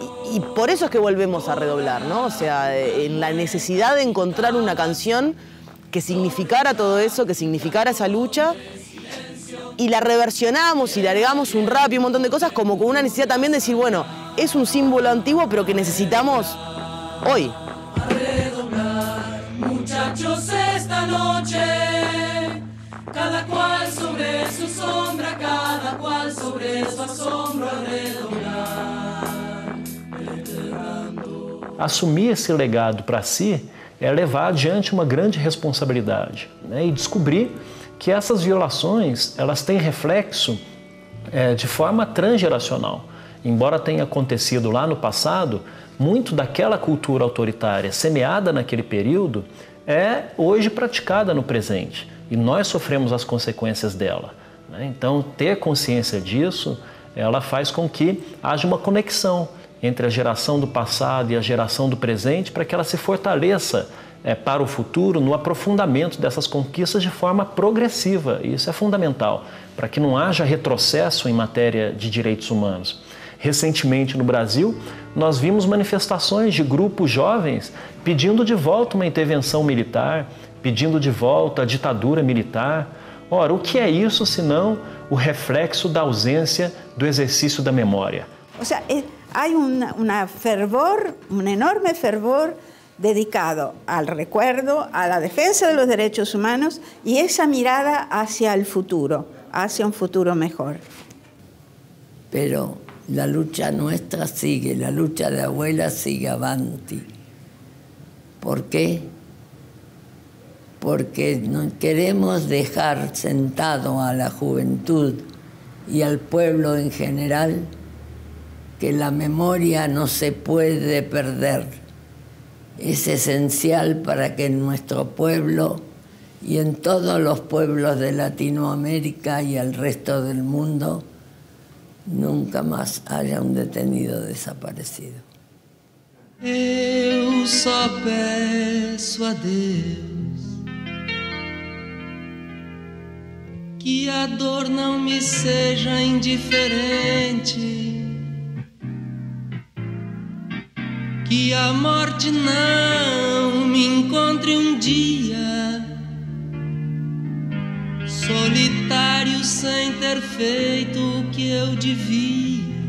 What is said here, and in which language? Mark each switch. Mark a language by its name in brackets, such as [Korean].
[Spanish] Y por eso es que volvemos a redoblar, ¿no? O sea, en la necesidad de encontrar una canción que significara todo eso, que significara esa lucha, y la reversionamos y le agregamos un rap y un montón de cosas como con una necesidad también de decir, bueno, es un símbolo antiguo, pero que necesitamos hoy. A redoblar, muchachos, esta noche, cada cual sobre su sombra, cada cual sobre su asombro, a redoblar. [Portuguese] Assumir esse legado para si é levar adiante uma grande responsabilidade, né? E descobrir que essas violações elas têm reflexo de forma transgeracional. Embora tenha acontecido lá no passado, muito daquela cultura autoritária semeada naquele período é hoje praticada no presente e nós sofremos as consequências dela, né? Então, ter consciência disso, ela faz com que haja uma conexão entre a geração do passado e a geração do presente para que ela se fortaleça para o futuro no aprofundamento dessas conquistas de forma progressiva. E isso é fundamental, para que não haja retrocesso em matéria de direitos humanos. Recentemente no Brasil, nós vimos manifestações de grupos jovens pedindo de volta uma intervenção militar, pedindo de volta a ditadura militar. Ora, o que é isso senão o reflexo da ausência do exercício da memória? [Spanish] O sea, hay un enorme fervor dedicado al recuerdo, a la defensa de los derechos humanos y esa mirada hacia el futuro, hacia un futuro mejor. Pero la lucha nuestra sigue, la lucha de abuela sigue avanti. ¿Por qué? Porque no queremos dejar sentado a la juventud y al pueblo en general que la memoria no se puede perder. Es esencial para que en nuestro pueblo y en todos los pueblos de Latinoamérica y el resto del mundo nunca más haya un detenido desaparecido. [Portuguese] Eu só peço a Deus que a dor não me seja indiferente, que a morte não me encontre um dia solitário sem ter feito o que eu devia.